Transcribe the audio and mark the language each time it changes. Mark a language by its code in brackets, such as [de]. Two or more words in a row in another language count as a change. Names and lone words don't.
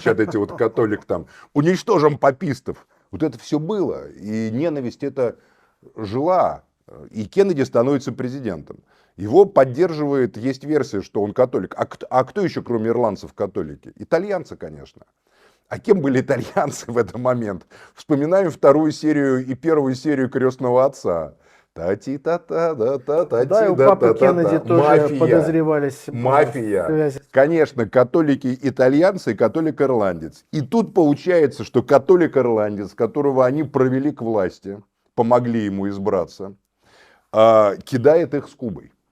[ru] кричат эти вот католик, там, уничтожим папистов. Вот это все было, и ненависть это жила, и Кеннеди становится президентом. Его поддерживает, есть версия, что он католик. А кто еще, кроме ирландцев, католики? Итальянцы, конечно. А кем были итальянцы в этот момент? Вспоминаем вторую серию и первую серию «Крестного отца». Та-ти-та-та-да-та-та-ти-да-та-та-та. Да, и у папы Кеннеди тоже Мафия. подозревались Мафия. связи. Конечно, католики-итальянцы и католик-ирландец. И тут получается, что католик-ирландец, которого они провели к власти, помогли ему избраться, кидает их с Кубой.